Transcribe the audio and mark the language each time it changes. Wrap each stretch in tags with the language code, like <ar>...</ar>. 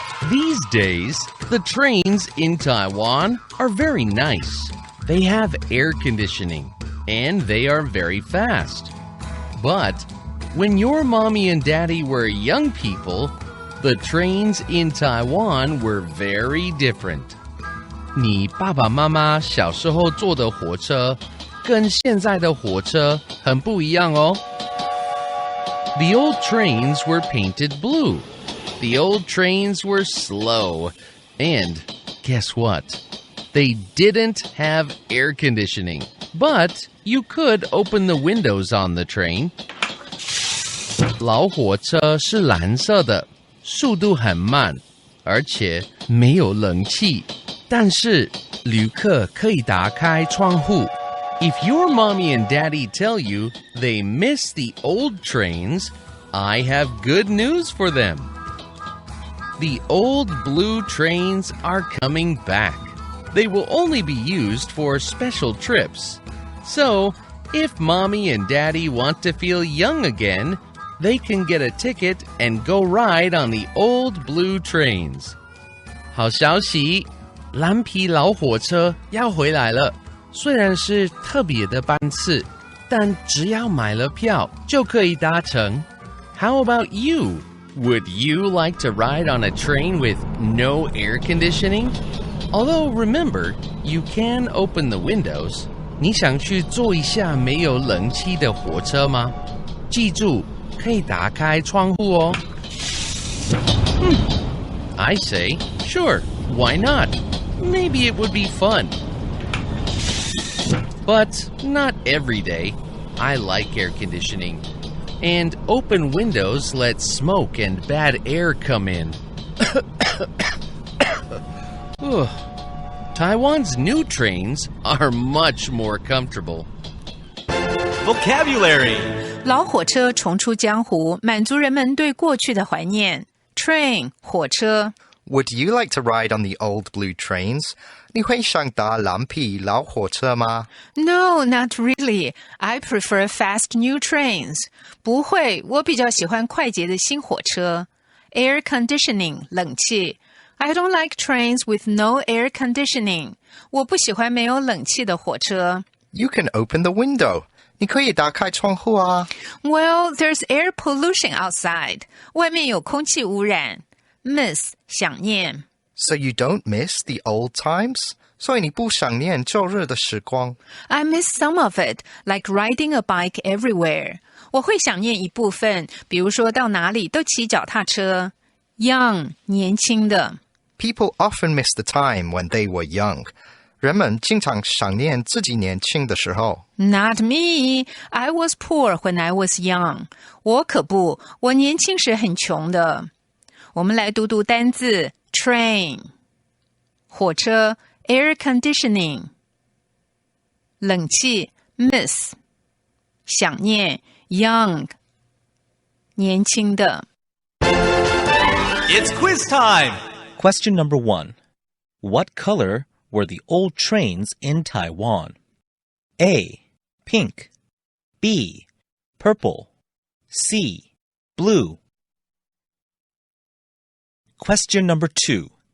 <en>These days, the trains in Taiwan are very nice. They have air conditioning, and they are very fast. But when your mommy and daddy were young people, the trains in Taiwan were very different.</en> <zh>你爸爸妈妈小时候坐的火车跟现在的火车很不一样哦。</zh> <en>The old trains were painted blue. The old trains were slow. And guess what? They didn't have air conditioning. But you could open the windows on the train.</en> <zh>老火车是蓝色的，速度很慢，而且没有冷气。但是旅客可以打开窗户。</zh> <en>If your mommy and daddy tell you they miss the old trains, I have good news for them. The old blue trains are coming back. They will only be used for special trips. So, if mommy and daddy want to feel young again, they can get a ticket and go ride on the old blue trains.</en> <zh>好消息，蓝皮老火车要回来了。虽然是特别的班次，但只要买了票就可以搭乘。</zh> <en>How about you? Would you like to ride on a train with no air conditioning? Although remember, you can open the windows.</en> <zh>你想去坐一下没有冷气的火车吗？记住，可以打开窗户哦。</zh> <en>I say, sure, why not? Maybe it would be fun. But not every day. I like air conditioning. And open windows let smoke and bad air come in. Taiwan's new trains are much more comfortable. Vocabulary</en> <zh>老火车重出江湖，满足人们对过去的怀念。</zh> <en>Train 火车。 Would you like to ride on the old blue trains?</en> <zh>你会想搭蓝皮老火车吗？</zh> <en>No, not really. I prefer fast new trains.</en> <zh>不会，我比较喜欢快捷的新火车。</zh> <en>Air conditioning 冷气。 I don't like trains with no air conditioning.</en> <zh>我不喜欢没有冷气的火车。</zh> <en>You can open the window.</en> <zh>你可以打开窗户啊。</zh> <en>Well, there's air pollution outside.</en> <zh>外面有空气污染。Miss 想念。</zh> <en>So you don't miss the old times?</en> <zh>所以你不想念旧日的时光。</zh> <en>I miss some of it, like riding a bike everywhere.</en> <zh>我会想念一部分，比如说到哪里都骑脚踏车。</zh> <en>Young 年轻的。 People often miss the time when they were young.</en> <zh>人们经常想念自己年轻的时候。</zh> <en>Not me. I was poor when I was young.</en> <zh>我可不，我年轻时很穷的。我们来读读单字 train 火车 air conditioning 冷气 miss 想念 young 年轻的。</zh> <en>It's quiz time! Question number 1. What color were the old trains in Taiwan? A. Pink. B. Purple. C. Blue. Question number 2.</en>